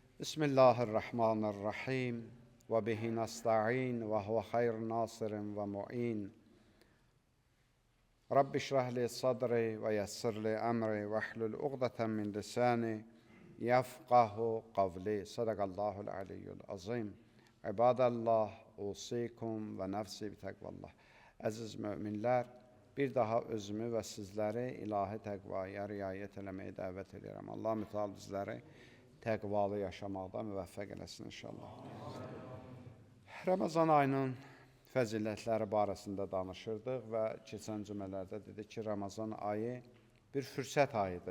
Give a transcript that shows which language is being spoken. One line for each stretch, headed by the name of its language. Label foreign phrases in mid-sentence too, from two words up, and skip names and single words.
Arabic: بسم الله الرحمن الرحيم وبه نستعين وهو خير ناصر ومعين. رب اشرح لي صدري ويسر لي أمري واحلل عقدة من لساني يفقهوا قولي. صدق الله العلي العظيم عباد الله أوصيكم ونفسي بتقوى الله.
Azerbaijani: Əziz müminlər, bir daha özümü və sizləri ilahi təqvaya riayət eləməyə dəvət edirəm. Allah mütəal bizləri təqvalı yaşamaqda müvəffəq eləsin inşallah. Ramazan ayının fəzilətləri barəsində danışırdıq və keçən cümlələrdə dedik ki, Ramazan ayı bir fürsət ayıdır.